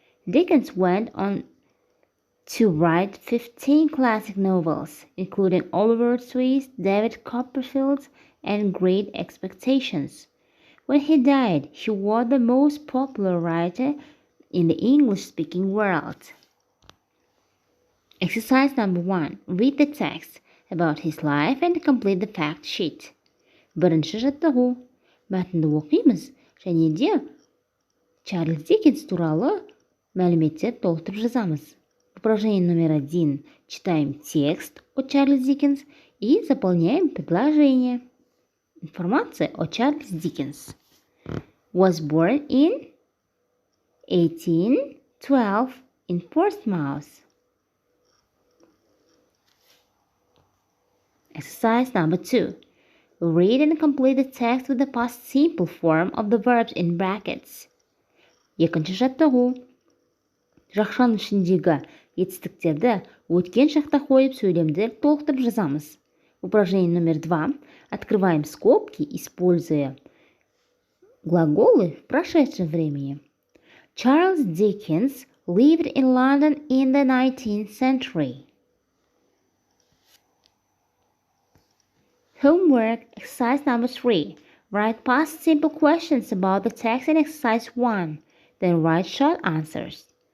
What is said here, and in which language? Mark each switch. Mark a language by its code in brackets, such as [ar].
[en] Dickens went on to write 15 classic novels, including Oliver Twist, David Copperfield, and Great Expectations. When he died, he was the most popular writer in the English-speaking world. Exercise number 1. Read the text about his life and complete the fact sheet. [kk] Бірінші жаттығу. Мәтінді оқимыз және де Чарльз Диккенс туралы мәліметтер толтырып жазамыз. [ru] Упражнение номер 1. Читаем текст о Чарльз Диккенс и заполняем предложение. Информация о Чарльз Диккенс. [en] Was born in 1812 in Portsmouth. Exercise number 2. Read and complete the text with the past simple form of the verbs in brackets. [kk] Екінші жаттығу. Жақшаның ішіндегі етістіктерді өткен шақта қойып сөйлемді толықтырып жазамыз. [ru] Упражнение номер 2. Открываем скобки, используя глаголы в прошедшем времени. Charles Dickens [en] lived in London in the 19th century? Homework exercise number 3. Write past simple questions about the text in exercise 1. Then write short answers.